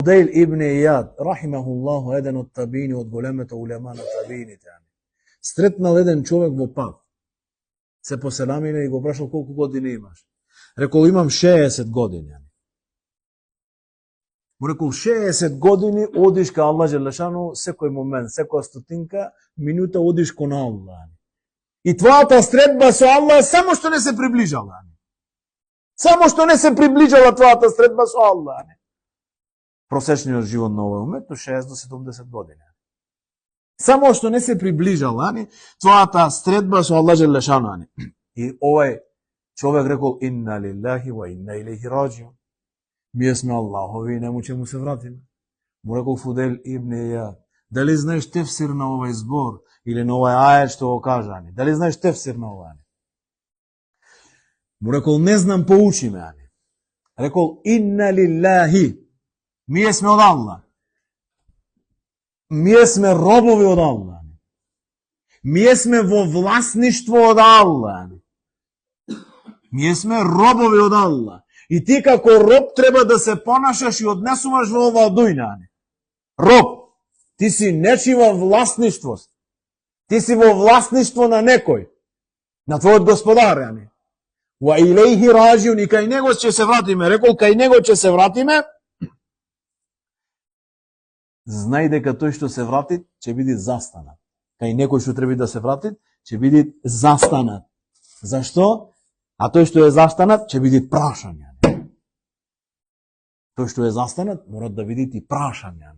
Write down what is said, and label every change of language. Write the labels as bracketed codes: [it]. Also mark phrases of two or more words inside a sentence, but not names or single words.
[mk] Фудейл ибн Ияд, рахимахуллаху, еден од табини, од големето улема на табините. Стретнал еден човек во пат. Се поселамине и го прашал колку години имаш. Рекол, имам 60 години. Му рекол, 60 години одиш ка [ar] الله جل شأنه, [mk] секој момент, секоја стотинка, минута одиш кон Аллах. И твојата средба со Аллах само што не се приближала. Само што не се приближала твојата средба со Аллах. Просечниот живот на овој момент 60 до 70 години. Само што не се приближала твојата средба со [ar] الله جل شأنه. [mk] И овој човек рекол, [ar] إنا لله وإنا إليه راجعون. [mk] Ние сме Аллахови и нему ќе му се вратиме. Му рекол Фудейл ибн Ияд, дали знаеш тефсир на овој збор или на овој ајет што го кажа? Дали знаеш тефсир на овој? Му рекол, не знам, поучи ме. Рекол, [ar] إنا لله. [mk] Ние сме од Аллах. Ние сме робови од Аллах. Ние сме во власништво од Аллах. Ние сме робови од Аллах. И ти како роб треба да се понашаш и однесуваш во оваа дуња. Роб, ти си нечива власништвост. Ти си во власништво на некој. На твојот господар. [ar] وإليه راجعون, [mk] и кај него ќе се вратиме. Рекол, кај него ќе се вратиме. Знај дека тој што се врати, ќе биде застанат. Кај некој што треба да се врати, ќе биде застанат. Зашто? А тој што е застанат, ќе биде прашање. Тој што е застанат, морат да видите и прашање.